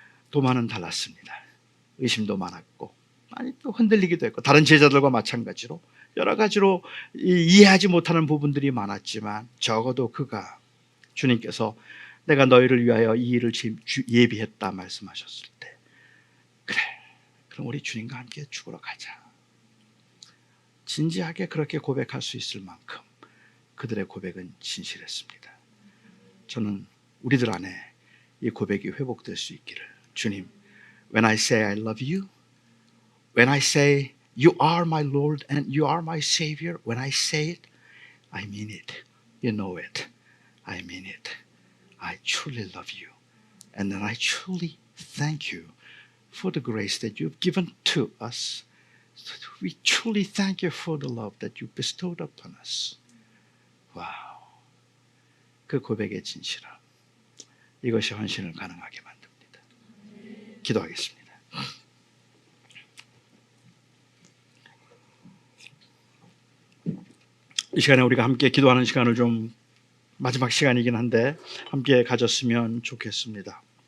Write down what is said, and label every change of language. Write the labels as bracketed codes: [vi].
[ko] 도마는 달랐습니다. 의심도 많았고, 많이 또 흔들리기도 했고, 다른 제자들과 마찬가지로 여러 가지로 이해하지 못하는 부분들이 많았지만, 적어도 그가, 주님께서 내가 너희를 위하여 이 일을 예비했다 말씀하셨을 때, 그래, 그럼 우리 주님과 함께 죽으러 가자, 진지하게 그렇게 고백할 수 있을 만큼 그들의 고백은 진실했습니다. 저는 우리들 안에 이 고백이 회복될 수 있기를, 주님, [en] when I say I love you, when I say you are my Lord and you are my Savior, when I say it, I mean it. You know it. I mean it. I truly love you. And then I truly thank you for the grace that you've given to us. We truly thank you for the love that you bestowed upon us. [ko] 와우. 그 고백의 진실함. 이것이 헌신을 가능하게 만듭니다. 기도하겠습니다. 이 시간에 우리가 함께 기도하는 시간을 좀 마지막 시간이긴 한데 함께 가졌으면 좋겠습니다.